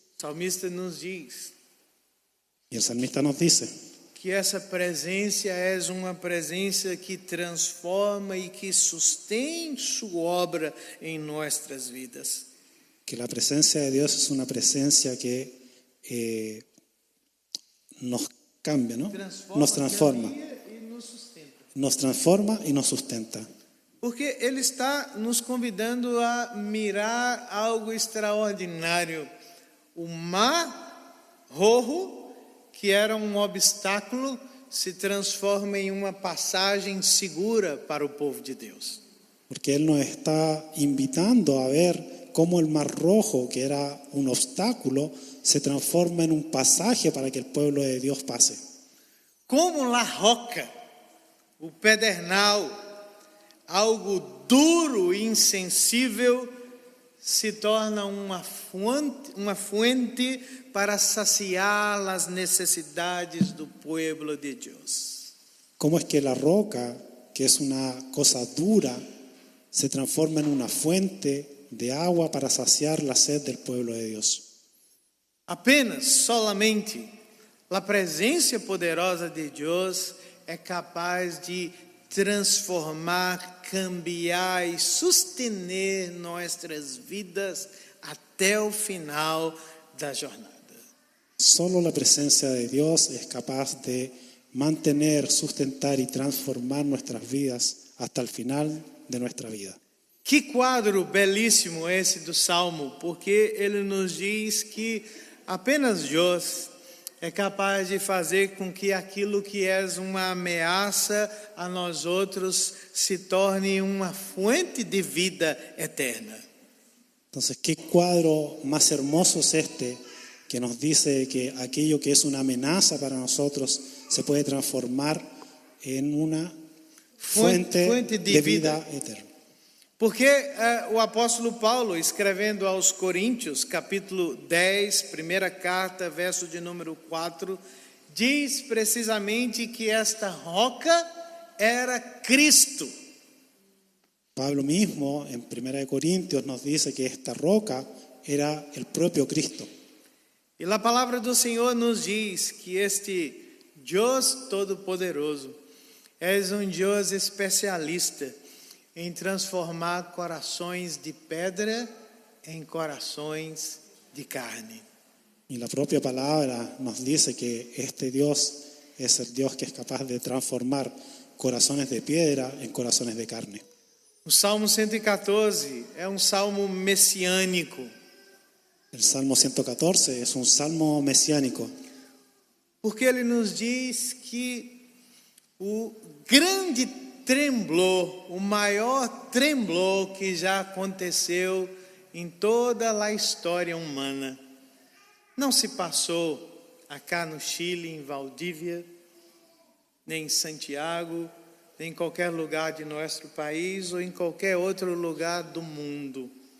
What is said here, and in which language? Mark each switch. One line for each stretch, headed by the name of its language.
Portuguese: O salmista nos diz
Spanish: Y el salmista nos dice
Portuguese: que essa presença é uma presença que transforma e que sustém sua obra em nossas vidas.
Spanish: que la presencia de Dios es una presencia que nos cambia, ¿no?
Portuguese: Nos transforma. E nos sustenta.
Spanish: Nos transforma y nos sustenta.
Portuguese: Porque Ele está nos convidando a mirar algo extraordinário. O
Spanish: mar rojo,
Portuguese: que era um obstáculo, se transforma em uma passagem segura para o povo de Deus.
Spanish: Porque Él nos está invitando a ver cómo el mar rojo, que era un obstáculo, se transforma en un pasaje para que el pueblo de Dios pase. Como la roca,
Portuguese: o pedernal, algo duro e insensível, se torna uma fonte para saciar as necessidades do pueblo de Deus.
Spanish: ¿Cómo es que la roca, que es una cosa dura, se transforma en una fuente de agua para saciar la sed del pueblo de Dios?
Portuguese: Apenas, solamente, a presença poderosa de Deus é capaz de transformar, cambiar e sustener nossas vidas até o final da jornada.
Spanish: Solo la presencia de Dios es capaz de mantener, sustentar y transformar nuestras vidas hasta el final de nuestra vida.
Portuguese: Que quadro belíssimo esse do Salmo, porque ele nos diz que apenas Deus é capaz de fazer com que aquilo que é uma ameaça a nós outros se torne uma fonte de vida eterna.
Spanish: Entonces, ¿qué cuadro más hermoso es este que nos dice que aquello que es una amenaza para nosotros se puede transformar en una fuente de vida eterna?
Portuguese: Porque o apóstolo Paulo, escrevendo aos Coríntios, capítulo 10, primeira carta, verso de número 4, diz precisamente que esta roca era Cristo.
Spanish: Pablo mismo en 1 Corintios nos dice que esta roca era el propio Cristo.
Portuguese: E a palavra do Senhor nos diz que este Deus Todo-Poderoso é Deus especialista em transformar corações de pedra em corações de carne.
Spanish: Y la propia palabra nos dice que este Dios es el Dios que es capaz de transformar corazones de piedra en corazones de carne.
Portuguese: O Salmo 114 é salmo messiânico.
Spanish: El Salmo 114 es un salmo mesiánico.
Portuguese: Porque ele nos diz que o grande tremblor, o maior tremblor que já aconteceu em toda a história humana, não se passou acá no Chile, em Valdívia, nem em Santiago, nem em qualquer lugar de nosso país ou em qualquer outro lugar do mundo.